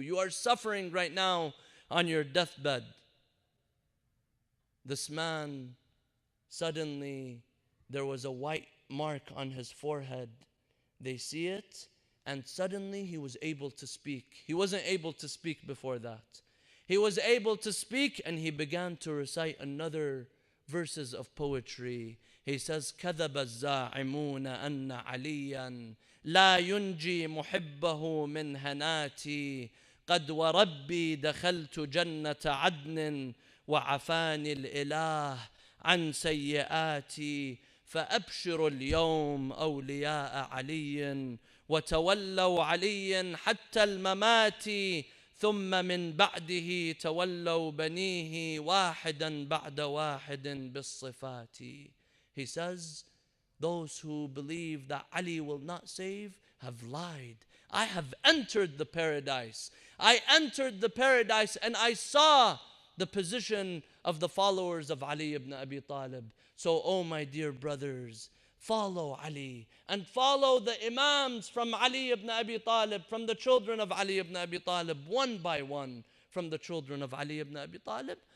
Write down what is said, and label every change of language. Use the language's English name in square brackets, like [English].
[English] You are suffering right now on your deathbed. This man, suddenly, there was a white mark on his forehead. They see it, and suddenly he was able to speak. He wasn't able to speak before that. He was able to speak, and he began to recite another verses of poetry. He says, [Arabic] كذب الزاعمون أن عليا لا ينجي محبه من هناتي قد وربي دخلت جنة عدن وعفاني الإله عن سيئاتي فأبشروا اليوم أولياء علي وتولوا عليا حتى الممات ثم من بعده تولوا بنيه واحدا بعد واحد بالصفات. [English] He says, those who believe that Ali will not save have lied. I have entered the paradise. I entered the paradise and I saw the position of the followers of Ali ibn Abi Talib. So, oh my dear brothers, follow Ali and follow the Imams from Ali ibn Abi Talib, from the children of Ali ibn Abi Talib, one by one from the children of Ali ibn Abi Talib.